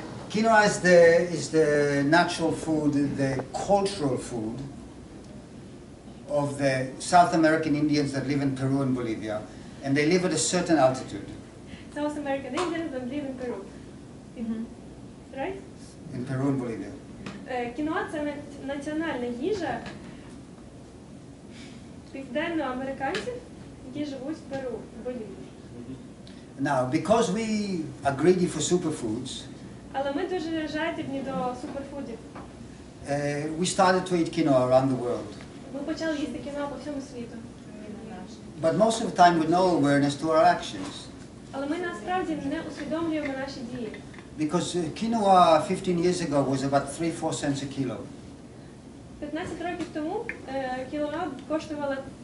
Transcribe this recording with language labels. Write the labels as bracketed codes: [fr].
[en] Quinoa is the natural food, the cultural food of the South American Indians that live in Peru and Bolivia, and they live at a certain altitude. South American Indians that live in Peru. Right? In Peru and Bolivia. [uk] Кіно – це національна їжа південноамериканців, які живуть в Перу, в Болівії. [en] Now, because we are greedy for superfoods, [uk] Але ми дуже жадібні до суперфудів. [en] we started to eat quinoa around the world. [uk] Ми почали їсти кіно по всьому світу. [en] But most of the time with no awareness to our actions. [uk] Але ми насправді не усвідомлюємо наші дії. [en] Because quinoa 15 years ago was about 3-4 cents a kilo. [uk] 15 років тому кілограм коштувало